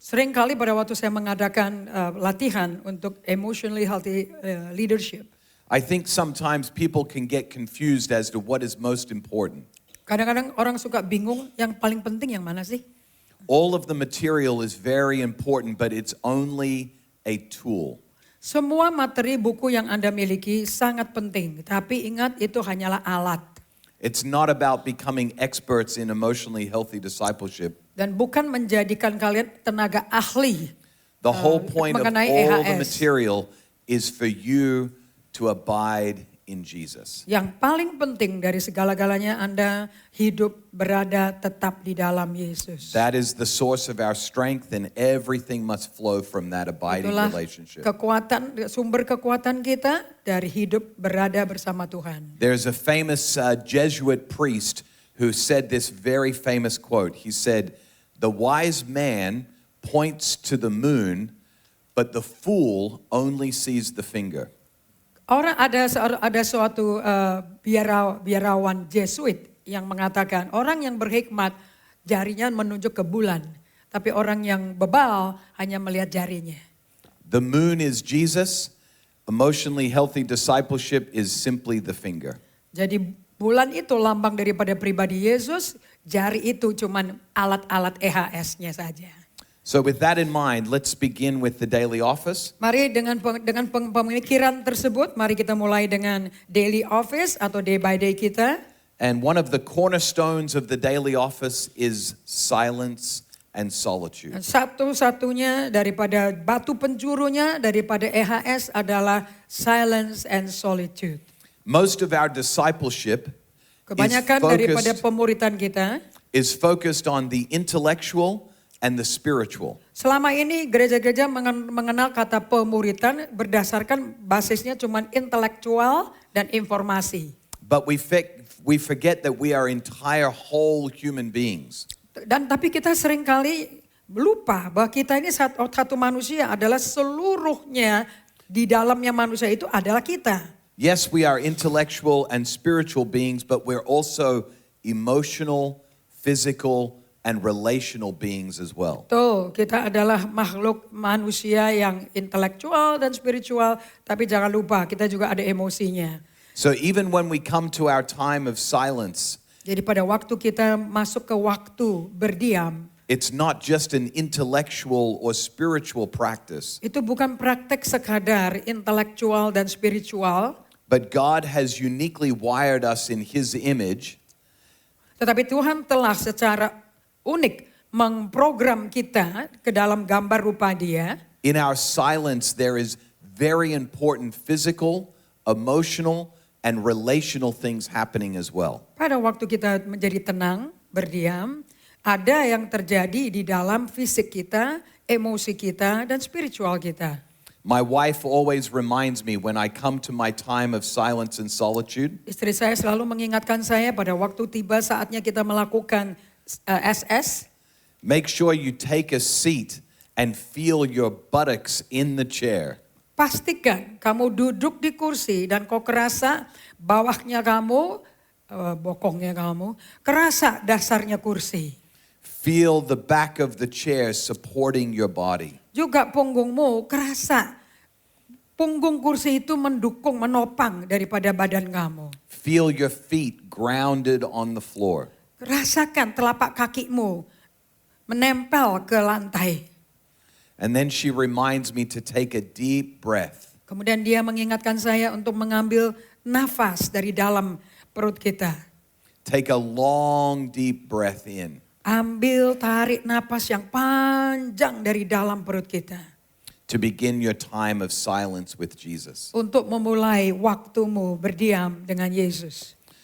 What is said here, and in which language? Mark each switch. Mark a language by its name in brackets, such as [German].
[Indonesian] Sering kali pada waktu saya mengadakan latihan untuk emotionally healthy leadership. [English] I think sometimes people can get confused as to what is most important. [Indonesian] Kadang-kadang orang suka bingung yang paling penting yang mana sih? [English] All of the material is very important, but it's only a tool. [Indonesian] Semua materi buku yang Anda miliki sangat penting, tapi ingat itu hanyalah alat. [English] It's not about becoming experts in emotionally healthy discipleship. [Indonesian] Dan bukan menjadikan kalian tenaga ahli. [English] The whole point of [Indonesian] mengenai [English] all the EHS. material is for you to abide in Jesus. [Indonesian] Yang paling penting dari segala-galanya Anda hidup berada tetap di dalam Yesus. [English] That is the source of our strength, and everything must flow from that abiding [Indonesian] Itulah [English] relationship. [Indonesian] sumber kekuatan kita dari hidup berada bersama Tuhan. [English] There's a famous Jesuit priest who said this very famous quote. He said, "The wise man points to the moon, but the fool only sees the finger." [Indonesian] Orang ada suatu biarawan Jesuit yang mengatakan orang yang berhikmat jarinya menunjuk ke bulan, tapi orang yang bebal hanya melihat jarinya. [English] The moon is Jesus. Emotionally healthy discipleship is simply the finger. [Indonesian] Jadi bulan itu lambang daripada pribadi Yesus, jari itu cuman alat-alat EHS-nya saja. [English] So with that in mind, let's begin with the daily office. [Indonesian] Mari dengan pemikiran tersebut, mari kita mulai dengan daily office atau [English] day by day [Indonesian] kita. [English] And one of the cornerstones of the daily office is silence and solitude. [Indonesian] Satu-satunya daripada batu penjurunya daripada EHS adalah [English] silence and solitude. Most of our discipleship [Indonesian] Kebanyakan daripada pemuritan kita [English] is focused on the intellectual and the spiritual. [Indonesian] selama ini gereja-gereja mengenal kata pemuritan berdasarkan basisnya cuma intelektual dan informasi. [English] But we forget that we are entire whole human beings. [Indonesian] Dan tapi kita seringkali lupa bahwa kita ini satu manusia adalah seluruhnya di dalamnya manusia itu adalah kita. [English] Yes, we are intellectual and spiritual beings, but we're also emotional, physical, and relational beings as well. [Indonesian] Tuh, kita adalah makhluk manusia yang intelektual dan spiritual, tapi jangan lupa kita juga ada emosinya. [English] So even when we come to our time of silence, [Indonesian] Jadi pada waktu kita masuk ke waktu berdiam, [English] it's not just an intellectual or spiritual practice, [Indonesian] itu bukan praktek sekadar intelektual dan spiritual, [English] but God has uniquely wired us in His image. [Indonesian] tetapi Tuhan telah secara unik memprogram kita ke dalam gambar rupa Dia. [English] In our silence, there is very important physical, emotional, and relational things happening as well. [Indonesian] Pada waktu kita menjadi tenang, berdiam, ada yang terjadi di dalam fisik kita, emosi kita, dan spiritual kita. [English] My wife always reminds me when I come to my time of silence and solitude, [Indonesian] Istri saya selalu mengingatkan saya pada waktu tiba saatnya kita melakukan SS. [English] make sure you take a seat and feel your buttocks in the chair. [Indonesian] Pastikan kamu duduk di kursi dan kau kerasa bawahnya kamu, bokongnya kamu, kerasa dasarnya kursi. [English] Feel the back of the chair supporting your body. [Indonesian] Juga punggungmu kerasa punggung kursi itu mendukung, menopang daripada badan kamu. [English] Feel your feet grounded on the floor. [Indonesian] Rasakan telapak kakimu menempel ke lantai. [English] And then she reminds me to take a deep breath. [Indonesian] Kemudian dia mengingatkan saya untuk mengambil nafas dari dalam perut kita. [English] Take a long, deep breath in. [Indonesian] Ambil, tarik napas yang panjang dari dalam perut kita. [English] To begin your time of silence with Jesus. [Indonesian] Untuk memulai waktumu berdiam dengan Yesus.